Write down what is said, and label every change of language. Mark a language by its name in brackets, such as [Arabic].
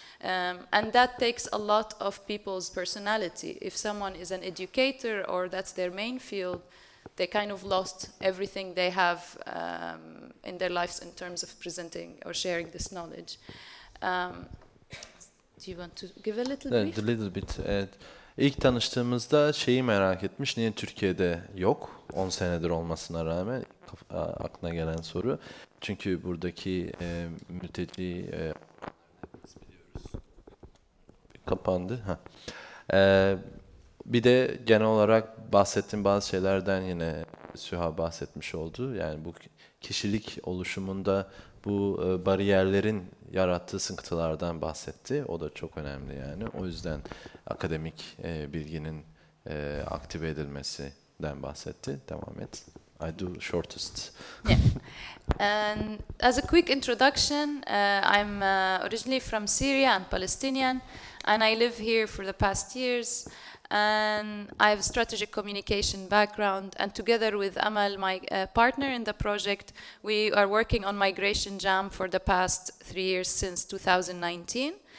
[English] And that takes a lot of people's personality. If someone is an educator or that's their main field, they kind of lost everything they have in their lives in terms of presenting or sharing this knowledge. Do you want to give a little brief? A little bit. [Turkish] Evet. İlk tanıştığımızda şeyi merak etmiş, niye Türkiye'de yok? 10 senedir olmasına rağmen aklına gelen soru. Çünkü buradaki mülteci kapandı. Bir de genel olarak bahsettiğim bazı şeylerden yine Suha bahsetmiş oldu. Yani bu kişilik oluşumunda bu bariyerlerin yarattığı sıkıntılardan bahsetti. O da çok önemli yani. O yüzden akademik bilginin aktive edilmesinden bahsetti. Devam et. [English] I do shortest. Yeah. And as a quick introduction, I'm originally from Syria and Palestinian, and I live here for the past years. And I have a strategic communication background, and together with Amal, my partner in the project, we are working on Migration Jam for the past 3 years, since 2019.